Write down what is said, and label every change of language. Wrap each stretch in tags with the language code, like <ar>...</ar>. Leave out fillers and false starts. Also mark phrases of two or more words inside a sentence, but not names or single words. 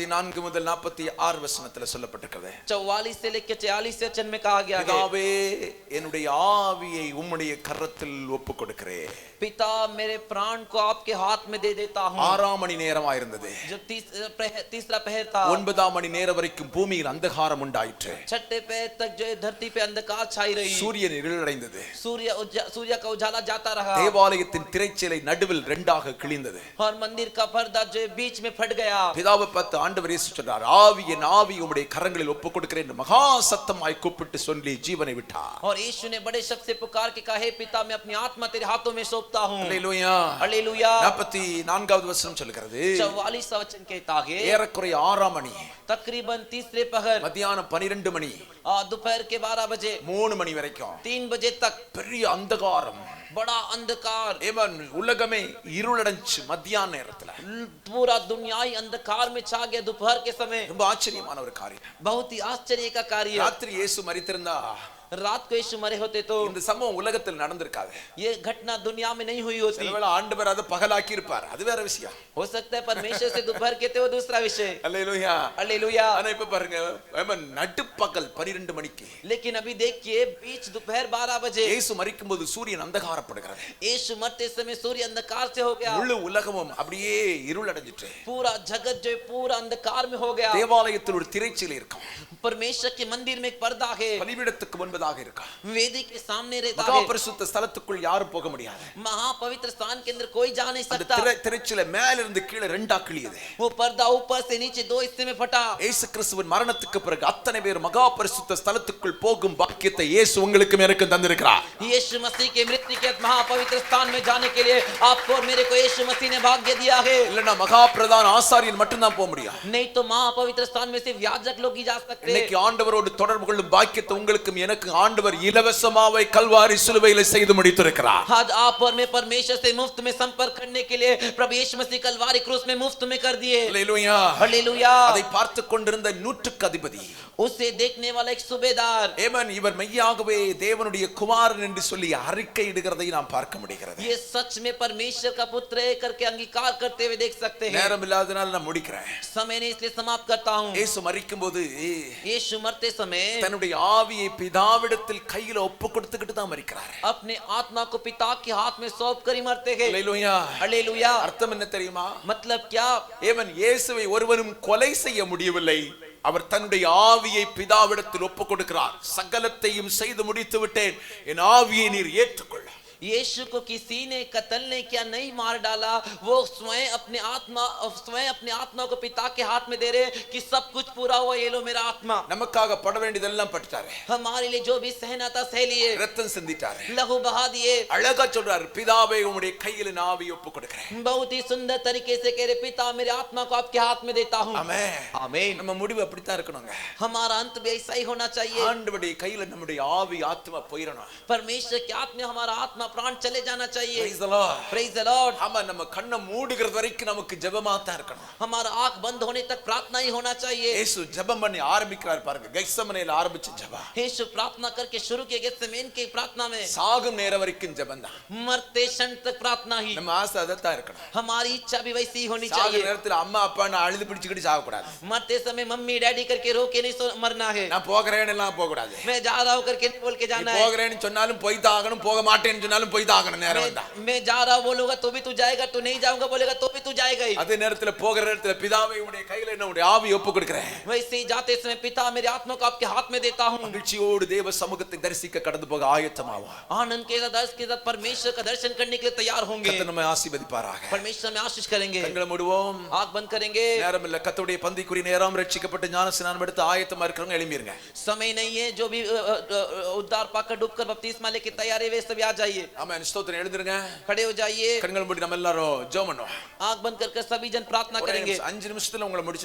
<ta>44 முதல் 46 வசனத்துல சொல்லப்பட்டிருக்கிறது. சொல்லப்பட்டிருக்கிறது.</ta> <hi>44 से लेकर 46 वचन में कहा गया है,</hi> <ta>பிதாவே என்னுடைய ஆவியை உம்முடைய கரத்தில் ஒப்புக் கொடுக்கிறேன்.</ta> <hi>पिता मेरे प्राण को आपके हाथ में दे देता हूँ.</hi> <ta>6 மணி நேரமா இருந்தது.</ta> <hi>जब तीसरा पहर था,</hi> <ta>9 மணி நேரம் வரைக்கும் பூமியில் அந்தகாரம் உண்டாயிற்று.</ta> <hi>छठे पहर तक जो है धरती पे अंधकार छाई रही.</hi> <ta>சூரியன் இருளடைந்தது.</ta> <hi>सूर्य का उजाला जाता रहा.</hi> <ta>தேவாலயத்தின் திரைச்சீலை நடுவில் இரண்டாக கிழிந்தது.</ta> <hi>और मंदिर का पर्दा जो है बीच में फट गया.</hi> <ta>பிதாவை பார்த்து ஆண்டவர் இயேசு சொன்னார், ஆவியின் ஆவி உம்முடைய கரங்களில் ஒப்புக் கொடுக்கிறேன் என்று மகா சத்தமாய் கூப்பிட்டு சொல்லி ஜீவனை விட்டார்.</ta> <hi>और यीशु ने बड़े शब्द से पुकार के कहा, हे पिता मैं अपनी आत्मा तेरे हाथों में सौंपता हूँ.</hi> <ta>அல்லேலூயா.</ta> <hi>हालेलुया.</hi> <ta>44வது வசனம் சொல்கிறது,</ta> <hi>44 वचन कहता है,</hi> <ta>ஏறக்குறைய 6 மணி,</ta> <hi>तकरीबन तीसरे पहर,</hi> <ta>மத்தியானம் 12 மணி,</ta> <hi>दोपहर के 12 बजे,</hi> <ta>3 மணி வரைக்கும்</ta> <hi>3 बजे तक</hi> <ta>பெரிய அந்தகாரம்.</ta> <hi>बड़ा अंधकार.</hi> <ta>ஏமன் உலகமே இருளடைஞ்சு மத்தியான நேரத்துல.</ta> <hi>पूरा दुनिया ही अंधकार में छा गया दोपहर के समय.</hi> <ta>ரொம்ப ஆச்சரியமான ஒரு காரியம்.</ta> <hi>बहुत ही आश्चर्य का कार्य.</hi> <ta>ராத்திரி இயேசு மரித்திருந்தா</ta> <hi>रात को यीशु मरे होते तो</hi> <ta>இந்த சம்பவம் உலகத்தில் நடந்திருக்காது.</ta> <hi>ये घटना दुनिया में नहीं हुई होती.</hi> <ta>ஒருவேளை ஆண்டவர் அதை பகலாக்கி இருப்பார், அது வேற விஷயம்.</ta> <hi>हो सकता है परमेश्वर से दोपहर कहते हो दूसरा विषय.</hi> <ta>அல்லேலூயா.</ta> <hi>हालेलुया.</hi> <ta>ஆனா இப்ப பாருங்க, ஏமன் நடுப்பகல் 12 மணிக்கு</ta> <hi>लेकिन अभी देखिए बीच दोपहर 12 बजे</hi> <ta>இயேசு மரிக்கும்போது சூரியன் அந்தகாரப்படுகிறது.</ta> <hi>यीशु मरते समय सूर्य अंधकार से हो गया.</hi> <ta>முழு உலகமும் அப்படியே இருளடைஞ்சிட்டு.</ta> <hi>पूरा जगत जो है पूरा अंधकार में हो गया.</hi> <ta>தேவாலயத்தில் ஒரு திரைச்சீலை இருக்கும்.</ta> <hi>परमेश्वर के मंदिर में एक पर्दा है.</hi> <ta>பலிபீடத்துக்கு முன்பதாக இருக்கும்.</ta> <hi>वेदी के सामने रहता</hi> <ta>மகா</ta> <hi>है.</hi> <ta>பரிசுத்த ஸ்தலத்துக்குள் யாரும் போக முடியாது.</ta> <hi>महापवित्र स्थान के अंदर कोई जा नहीं</hi> <ta>அந்த</ta> <hi>सकता.</hi> <ta>திரைச்சீலை மேல இருந்து கீழே ரெண்டா கிழியது.</ta> <hi>वो पर्दा ऊपर से नीचे 2 हिस्से में फटा.</hi> <ta>இயேசு கிறிஸ்துவின் மரணத்துக்கு பிறகு அத்தனை பேர் மகா பரிசுத்த ஸ்தலத்துக்குள் போகும் பாக்கியத்தை இயேசு உங்களுக்கும் எனக்கும் தந்திருக்கிறார்.</ta> <hi>यीशु मसीह के मृत्यु के महापवित्र स्थान में जाने के लिए आपको और मेरे को यीशु मसीह ने भाग्य दिया है.</hi> <ta>இல்லனா மகா பிரதான ஆசாரியன் மட்டும் தான் போக முடியும்.</ta> <hi>नहीं तो महापवित्र स्थान में सिर्फ याजक लोग ही जा सकते हैं.</hi> <ta>இன்னைக்கு ஆண்டவரோடு தொடர்பு கொள்ளும் பாக்கியத்தை உங்களுக்கும் எனக்கும் ஆண்டவர் இலவசமாவே கல்வாரி சிலுவையிலே செய்து முடித்திருக்கிறார்.</ta> <hi>आज आप और मैं परमेश्वर से मुफ्त में संपर्क करने के लिए प्रभु यीशु मसीह कलवारी क्रूस में मुफ्त में कर दिए.</hi> <ta>அல்லேலூயா.</ta> <hi>हालेलुया.</hi> <ta>அதை பார்த்து கொண்டிருந்த 100க்கு அதிபதி,</ta> <hi>उसे देखने वाला एक सूबेदार,</hi> <ta>ஏமன் இவர் மெய்யாகவே தேவனுடைய குமாரன் என்று சொல்லி அறிக்கை இடுகிறதை நாம் பார்க்க முடிகிறது.</ta> <hi>ये सच में परमेश्वर का पुत्र है करके अंगीकार करते हुए देख सकते हैं.</hi> <ta>நேரம் இல்லாதனால நான் முடிக்கிறேன்.</ta> <hi>समय नहीं इसलिए समाप्त करता हूं.</hi> <ta>இயேசு மரிக்கும்போது</ta> <hi>यीशु मरते समय</hi> <ta>தன்னுடைய ஆவியை பிதாவிடத்தில் கையில ஒப்பு கொடுத்துக்கிட்டு தான் மரிக்கிறார்.</ta> <hi>अपने आत्मा को पिता के हाथ में सौंप कर ही मरते हैं.</hi> <ta>அல்லேலூயா.</ta> <hi>हालेलुया.</hi> <ta>அர்த்தம் என்ன தெரியுமா?</ta> <hi>मतलब क्या?</hi> <ta>ஏமன் இயேசுவை ஒருவரும் கொலை செய்ய முடியவில்லை. அவர் தன்னுடைய ஆவியை பிதாவிடத்தில் ஒப்பு கொடுக்கிறார். சகலத்தையும் செய்து முடித்து விட்டேன், என் ஆவியை நீர் ஏற்றுக்கொள்ள.</ta> <hi>यीशु को किसी ने कत्ल ने क्या नहीं मार डाला. वो स्वयं अपने आत्मा को पिता के हाथ में दे रहे कि सब कुछ पूरा हुआ, ये लो मेरा आत्मा.</hi> <ta>நமக்காக பட வேண்டியதெல்லாம் பட்டாரு.</ta> <hi>हमारे लिए जो भी सहना था सह लिए.</hi> <ta>ரத்தம் சிந்திட்டாரு.</ta> <hi>लहू बहा दिए.</hi> <ta>அழகா சொல்றாரு, பிதாவே உம்முடைய கையில் என் ஆவியை ஒப்பு கொடுக்கிறேன்.</ta> <hi>बहुत ही सुंदर तरीके से कह रहे, पिता मेरे आत्मा को आपके हाथ में देता हूँ.</hi> <ta>ஆமென்.</ta> <hi>आमीन.</hi> <ta>நம்ம முடிவு அப்படித்தான் இருக்கணுங்க.</ta> <hi>हमारा अंत भी ऐसा ही होना चाहिए.</hi> <ta>ஆண்டவருடைய கையில நம்முடைய ஆவி ஆத்மா போயிரணும்.</ta> <hi>परमेश्वर के हाथ में हमारा आत्मा प्राण चले जाना चाहिए.</hi> <en>Praise the Lord. Praise the Lord.</en> <ta>ஆமா, நம்ம கண்ணை மூடுகிறது வரைக்கும் நமக்கு ஜெபமா தான் இருக்கணும்.</ta> <hi>हमारा आंख बंद होने तक प्रार्थना ही होना चाहिए.</hi> <ta>இயேசு ஜெபம் பண்ணி ஆரம்பிக்கிறார் பாருங்க. கெத்செமனேல ஆரம்பிச்ச ஜெபம்.</ta> <hi>यीशु प्रार्थना करके शुरू किए गेत्सेमेन की प्रार्थना में</hi> <ta>சாகும் நேரம் வரைக்கும் ஜெபம் தான்.</ta> <hi>मरते क्षण तक प्रार्थना ही.</hi> <ta>நம்ம ஆசை அதத்தான் இருக்கணும்.</ta> <hi>हमारी इच्छा भी वैसी ही होनी</hi> <ta>சாகும்</ta> <hi>चाहिए.</hi> <ta>நேரத்துல அம்மா அப்பா நான் அழுது பிடிச்சிக்கிட்டு சாக கூடாது.</ta> <hi>मरते समय मम्मी डैडी करके रो के नहीं मरना है.</hi> <ta>நான் போகிறேன்னு எல்லாம் போக கூடாது.</ta> <hi>मैं जा रहा हूं करके नहीं बोल के जाना है.</hi> <ta>போகிறேன்னு சொன்னாலும் போய் தான் ஆகணும், போக மாட்டேன்னு சொன்னாலும் போய் தான் ஆகணும். நேரம் வந்தா</ta> <hi>मैं जा रहा हूं बोलूंगा तो भी तू जाएगा, तू नहीं जाऊंगा बोलेगा तो भी तू जाएगा ही.</hi> <ta>அதே நேரத்துல போகிற நேரத்துல பிதாவே உம்முடைய கையில என்னுடைய ஆவி ஒப்பு கொடுக்கிறேன்.</ta> <hi>वैसे ही जाते समय पिता मेरे आत्मा को आपके हाथ में देता हूं.</hi> <ta>மகிழ்ச்சியோடு தேவ சமூகத்தை தரிசிக்க கடந்து போக ஆயத்தமாவா.</ta> <hi>आनंद के साथ परमेश्वर का दर्शन करने के लिए तैयार होंगे.</hi> <ta>கர்த்தர் நம்மை ஆசீர்வதிப்பாராக.</ta> <hi>परमेश्वर में आशीष करेंगे.</hi> <ta>கண்களை மூடுவோம்.</ta> <hi>आंख बंद करेंगे.</hi> <ta>நேரம் இல்ல. கர்த்தருடைய பந்திக்குரிய நேரம். ரட்சிக்கப்பட்ட ஞானஸ்நானம் எடுத்து ஆயத்தமா இருக்கிறவங்க எழும்பிருங்க.</ta> <hi>समय नहीं है. जो भी उद्धार पाकर डूबकर बपतिस्मा लेके तैयार है वे सब आ जाइए.</hi> <ta>ஆமென். ஸ்தோத்திரம். எழுந்திருங்க.</ta> <hi>खड़े हो जाइए.</hi> <ta>கண்கள் மூடி நம்ம எல்லாரும் ஜெபம் பண்ணுவோம்.</ta> <hi>आंख बंद कर सभी जन प्रार्थना करेंगे.</hi> <ta>5 நிமிஷத்துல உங்களை முடிச்சு</ta>